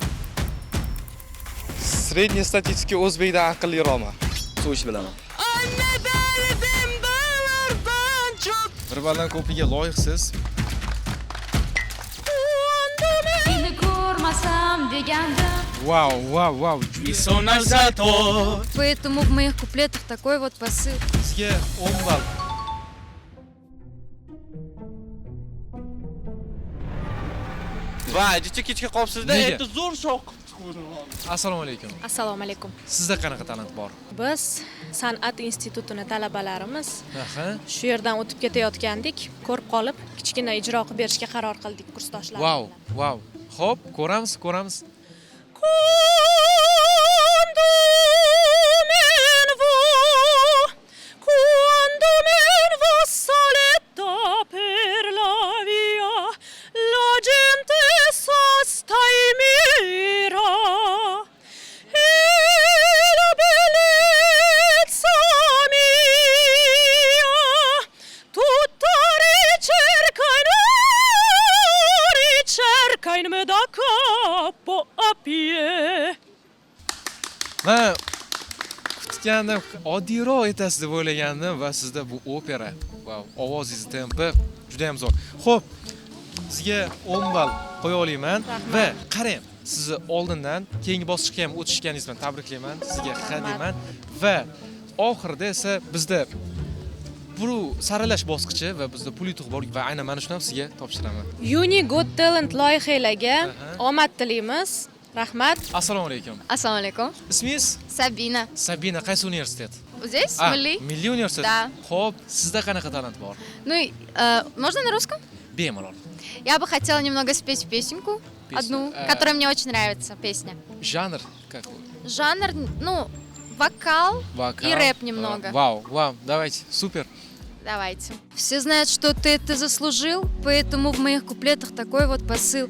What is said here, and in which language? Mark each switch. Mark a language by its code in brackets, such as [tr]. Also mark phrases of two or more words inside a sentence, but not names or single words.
[ru] Средний статистика [uz] o'zbekda aqlliroqman. Shu ish bilaman. Bir baldan ko'piga loyiqsiz. Seni ko'rmasam degandim. Wow. [ru] Поэтому в моих куплетах такой вот посыл. [uz] Sizga 10 ball. Va, kechga qolibsiz-da, Nega? endi zo'r shoq. Assalomu alaykum. Assalomu alaykum. Sizda qanaqa talant bor? Biz san'at institutini talabalarimiz Aha. shu yerdan o'tib ketayotgandik, ko'rib qolib, kichkina ijro qilib berishga qaror qildik kursdoshlar. Wow. Xo'p, ko'ramiz. [it] Quando me vo soletta per la via, la gente sosta e mira, e la bellezza mia, tutta ricerca in me da capo a piedi. [uz] Men kutgandim, oddiyroq etasiz deb o'ylagandim va sizda bu opera. Wow, ovozingiz tempi juda ham zo'r. Xo'p, sizga 10 ball qo'ya olaman va qarang, sizni oldindan keyingi bosqichga ham o'tishganingiz bilan tabriklayman. Sizga ha deyman va oxirida esa bizda bu saralash bosqichi va bizda pul yutuq bor va aynan mana shuni ham sizga topshiraman. Unique Got Talent loyihalariga omad tilaymiz. Rahmat. Assalomu alaykum. Assalomu alaykum. Ismingiz? Sabina. Sabina, qaysi universitet? [ru] Здесь Milliy? [uz] Milliy universitet. Да. Xo'p, sizda qanaqa talant bor? [ru] Ну, можно на русском? Bemalol. Я бы хотела немного спеть песенку. Песню. Одну, которая мне очень нравится, песня. Жанр какой? Жанр, ну, вокал Вокал. и рэп немного. Вау, давайте, супер. Давайте. Все знают, что ты это заслужил, поэтому в моих куплетах такой вот посыл.